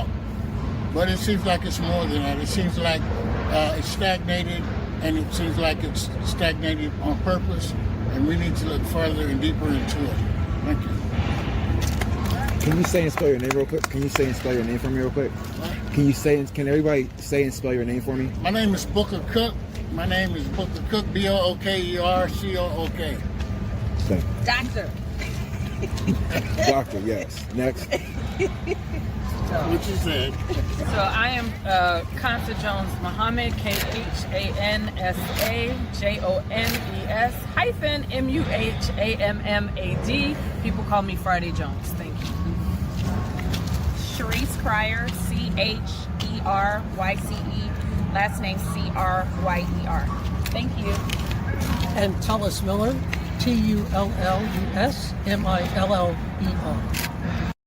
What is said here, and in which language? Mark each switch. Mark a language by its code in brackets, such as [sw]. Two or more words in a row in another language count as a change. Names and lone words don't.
[en] But it seems like it's more than that. It seems like it's stagnated, and it seems like it's stagnated on purpose, and we need to look further and deeper into it. Thank you. Can you say and spell your name real quick? Can you say and spell your name for me real quick? Can everybody say and spell your name for me? My name is Booker Cook. My name is Booker Cook, B-O-O-K-E-R-C-O-O-K. Okay. Doctor. Doctor, yes. Next. What you said. So I am Kansa Jones Muhammad, K-H-A-N-S-A-J-O-N-E-S -M-U-H-A-M-M-A-D. People call me Friday Jones. Thank you. Sharice Cryer, C-H-E-R-Y-C-E. Last name C-R-Y-E-R. Thank you. And Tullis Miller, Tullus Miller.